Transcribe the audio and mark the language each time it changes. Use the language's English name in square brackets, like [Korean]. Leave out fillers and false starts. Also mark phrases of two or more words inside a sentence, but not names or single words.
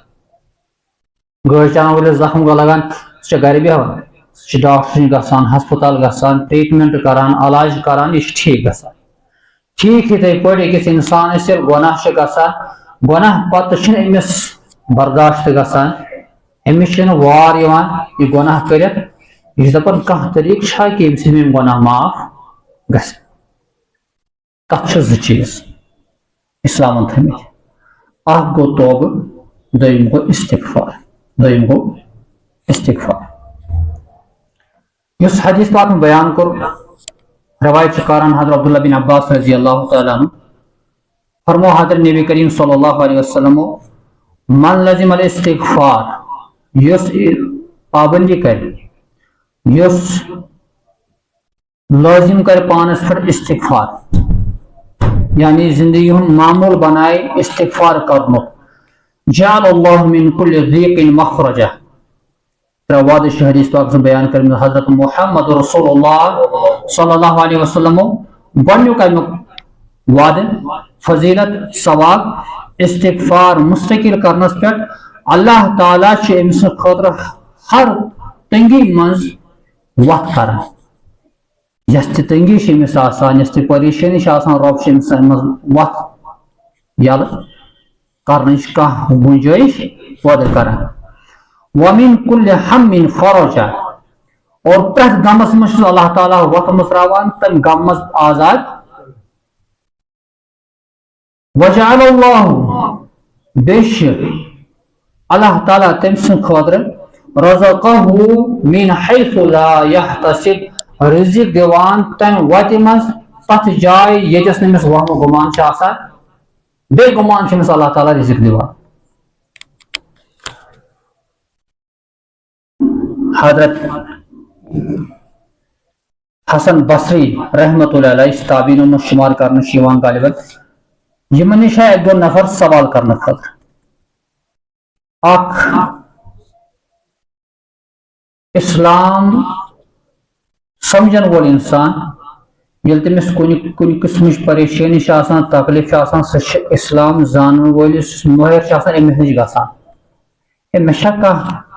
[Kashmiri] گٲڑۍ چلاون وٲلِس زخم گوٚو لگان سُہ چھا گرِ بیٚہوان سُہ چھُ ڈاکٹر نِش گژھان ہسپتال گژھان ٹریٖٹمنٹ کران علاج کران یہِ چھُ ٹھیٖک گژھان ٹھیٖک یِتھٕے پٲٹھۍ أکِس انسانس ییٚلہِ گۄناہ چھُ گژھان گۄناہ پتہٕ چھُنہٕ أمِس برداشت گژھان أمِس چھُنہٕ وار یِوان یہِ گۄناہ کٔرِتھ یہِ چھُ دپان کانٛہہ طریٖقہٕ چھا کہِ ییٚمہِ سۭتۍ مےٚ گۄناہ معاف گژھِ تتھ چھِ زٕ چیٖز اسلامن تھٲمٕتۍ اکھ گوٚو توبہٕ دوٚیِم گوٚو استغفار یُس حدیث پاک بیان کوٚر روایت چھِ کران حضرت عبداللہ بن عباس [Arabic] رضی اللہ تعالیٰ عنہ [Kashmiri] فرمو حضرت نبی کریم [Arabic] صلی اللہ علیہ وسلم من لزم الاستغفار [Kashmiri] یُس پابندی کرِ یُس لٲزم کرِ پانس پٮ۪ٹھ استغفار یعنی زندگی ہُنٛد معموٗل بنایہِ استغفار کرنُک [Arabic] جعل اللہ من کل ضیق مخرجہ [Kashmiri] ترٛےٚ وعدٕ چھِ حدیث پاکس منٛز بیان کٔرمٕتۍ حضرت محمد رسول اللہ [Arabic] صلی اللہ علیہ وسلم [Kashmiri] گۄڈنیُک امیُک وعدٕ فضیلت ثواب استغفار مستقل کرنس پٮ۪ٹھ اللہ تعالیٰ چھُ أمۍ سٕنٛدِ خٲطرٕ ہر تنگی منٛز وتھ کران یس تہِ تنگی چھِ أمِس آسان یس تہِ پریشٲنی چھِ آسان رۄب چھُ أمِس منٛز وتھ یلہٕ کرنٕچ کانٛہہ گُنجٲیش پٲدٕ کران [Arabic] ومن کل ہم فرجا [Kashmiri] اور پرٛٮ۪تھ غمس منٛز چھُ اللہ تعالیٰ وتھ مٔژراوان تمہِ غم منٛز آزاد [Arabic] وجعل اللہ [Kashmiri] بیٚیہِ چھِ اللہ تعالیٰ تٔمۍ سٕنٛدِ خٲطرٕ [Arabic] رزقہ من حیث لا یحتسب [Kashmiri] رزق دِوان تمہِ وتہِ منٛز تتھ جایہِ ییٚتٮ۪س نہٕ أمِس وہمہٕ گُمان چھُ آسان بے گمان چھُ أمِس اللہ تعالیٰ رزق دِوان حضرت حسن بصری [Arabic] رحمۃ اللہ علیہ [Kashmiri] یُس تابعیٖنو منٛز شُمار کرنہٕ چھُ یِوان غالباً یِمن نِش آیہِ اکہِ دۄہ نفر سوال کرنہٕ خٲطرٕ اکھ اسلام سمجھن وول انسان ییٚلہِ تٔمِس کُنہِ قٕسمٕچ پریشٲنی چھِ آسان تکلیف چھُ آسان سُہ چھُ اسلام زانن وٲلِس یُس مٲہِر چھُ آسان أمِس نِش گژھان ہے مےٚ چھا کانٛہہ